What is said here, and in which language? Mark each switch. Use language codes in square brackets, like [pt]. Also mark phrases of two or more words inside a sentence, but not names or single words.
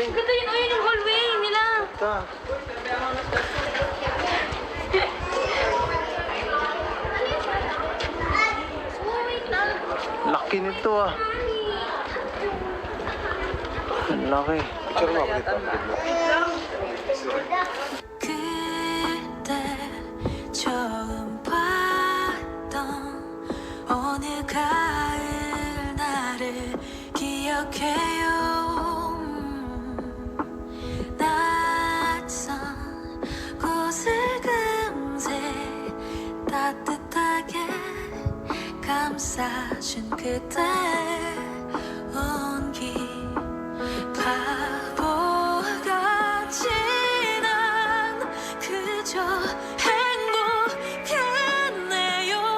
[tl] Ganda yun, ayun yung hallway nila. Ta. Laki nito ah. Ang laki. Picture mo ako dito. [ko] 그때 처음 봤던 오늘 가을 나를 기억해요. 낯선 곳을 금세 따뜻하게 감싸준 그때 온기 바보같이 난 그저 행복했네요.